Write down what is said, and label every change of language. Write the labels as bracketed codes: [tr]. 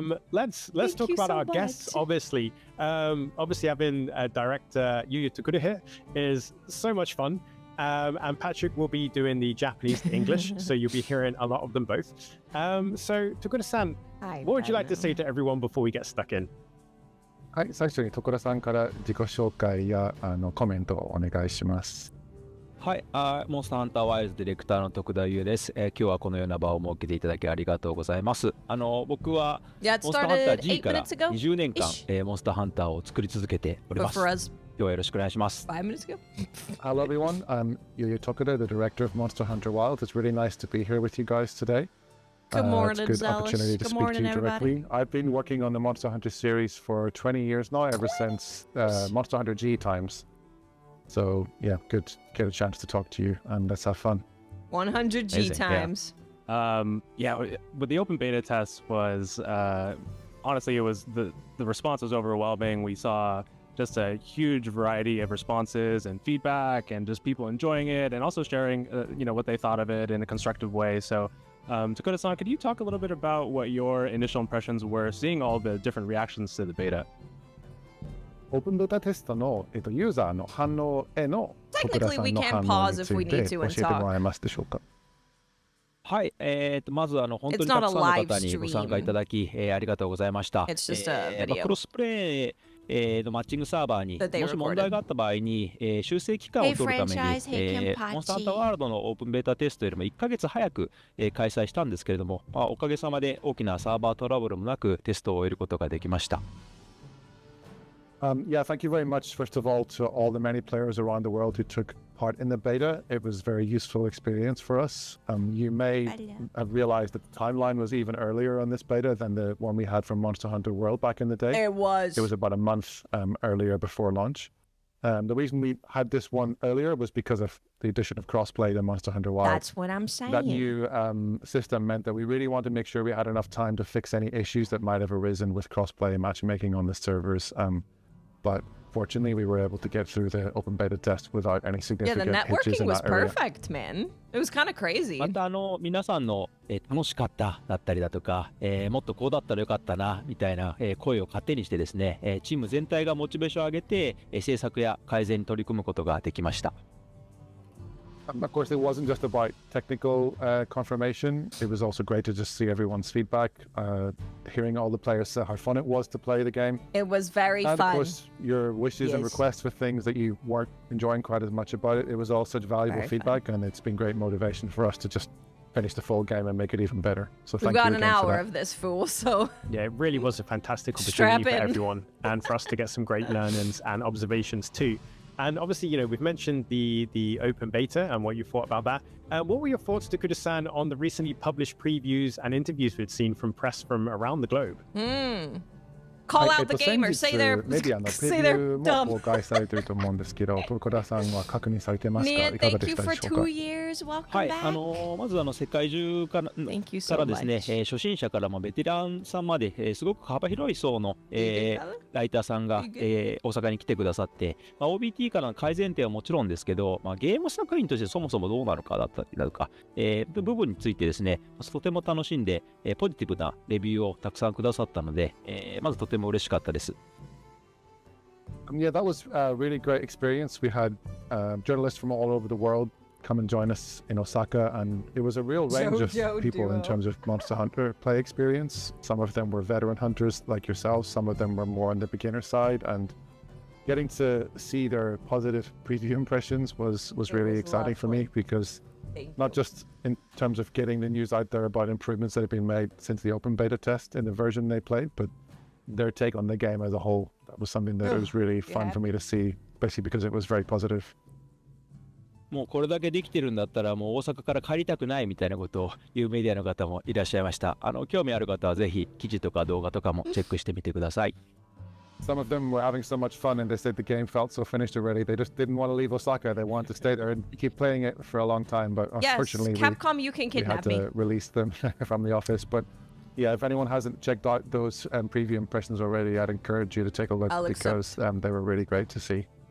[en] Let's talk about our guests. Obviously having director Yuya Tokuda here is so much fun. And Patrick will be doing the Japanese to English, so you'll be hearing a lot of them both. So Tokuda-san, what would you like to say to everyone before we get stuck in? [ja] はい、最初に徳田さんから自己紹介やコメントをお願いします。はい、モンスターハンターワイルズディレクターの徳田優です。今日はこのような場を設けていただきありがとうございます。僕はモンスターハンター G から20年間、モンスターハンターを作り続けております。今日はよろしくお願いします。 [en] 5 minutes ago. Hello everyone, I'm Yuya Tokuda, the director of Monster Hunter Wilds. It's really nice to be here with you guys today. Good morning, it's a good opportunity to speak to you directly. I've been working on the Monster Hunter series for 20 years now, ever since Monster Hunter G times. So yeah, good to get a chance to talk to you and let's have fun. 100 G times. Yeah, but the open beta test was honestly, it was the response was overwhelming. We saw just a huge variety of responses and feedback, and just people enjoying it, and also sharing, what they thought of it in a constructive way. So, Takuda-san, could you talk a little bit about what your initial impressions were, seeing all the different reactions to the beta? [ja] オープンベータテストの、ユーザーの反応への徳田さんの反応について教えてもらえますでしょうか。はい、まず本当にたくさんの方にご参加いただき、ありがとうございました。クロスプレイのマッチングサーバーにもし問題があった場合に、修正期間を取るために、モンスターハンターワールドのオープンベータテストよりも1ヶ月早く、開催したんですけれども、おかげさまで大きなサーバートラブルもなくテストを終えることができました。 [en] Yeah, thank you very much, first of all, to all the many players around the world who took part in the beta. It was a very useful experience for us. You may have realized that the timeline was even earlier on this beta than the one we had from Monster Hunter World back in the day. It was about a month earlier before launch. The reason we had this one earlier was because of the addition of crossplay to Monster Hunter Wild. That's what I'm saying. That new system meant that we really wanted to make sure we had enough time to fix any issues that might have arisen with crossplay and matchmaking on the servers. But fortunately, we were able to get through the open beta test without any significant hitches in that area. Yeah, the networking was perfect, man. It was kind of crazy. [ja] また皆さんの、楽しかっただったりだとか、もっとこうだったらよかったなみたいな、声を糧にしてですね、チーム全体がモチベーションを上げて、制作や改善に取り組むことができました。 [en] Of course, it wasn't just about technical confirmation. It was also great to just see everyone's feedback, hearing all the players say how fun it was to play the game. It was very fun. And of course, your wishes and requests for things that you weren't enjoying quite as much about it. It was all such valuable feedback, and it's been great motivation for us to just finish the full game and make it even better. So thank you again for that. We've got an hour of this, fool, so... Yeah, it really was a fantastic opportunity for everyone, and for us to get some great learnings and observations too. And obviously, we've mentioned the open beta and what you thought about that. What were your thoughts, Takuda-san, on the recently published previews and interviews we'd seen from press from around the globe? Call out the gamers, say they're dumb. [ja] メディアのプレビューも公開されていると思うんですけど、徳田さんは確認されてますか？いかがでしたでしょうか？はい、まず世界中からですね、初心者からベテランさんまで、すごく幅広い層の、ライターさんが、大阪に来てくださって、OBT からの改善点はもちろんですけど、ゲーム作品としてそもそもどうなのかだったりだとか、部分についてですね、とても楽しんで、ポジティブなレビューをたくさんくださったので、まずとても嬉しかったです。 [en] Yeah, that was a really great experience. We had journalists from all over the world come and join us in Osaka, and it was a real range of people in terms of Monster Hunter play experience. Some of them were veteran hunters like yourselves, some of them were more on the beginner side, and getting to see their positive preview impressions was really exciting for me, because not just in terms of getting the news out there about improvements that have been made since the open beta test in the version they played, but their take on the game as a whole. That was something that was really fun for me to see, especially because it was very positive. [ja] もうこれだけできてるんだったらもう大阪から帰りたくないみたいなことを言うメディアの方もいらっしゃいました。興味ある方はぜひ記事とか動画とかもチェックしてみてください。 [en] Some of them were having so much fun, and they said the game felt so finished already. They just didn't want to leave Osaka. They wanted to stay there and keep playing it for a long time. But unfortunately, Capcom, you can kidnap we had to release them from the office. But yeah, if anyone hasn't checked out those preview impressions already, I'd encourage you to take a look, because they were really great to see.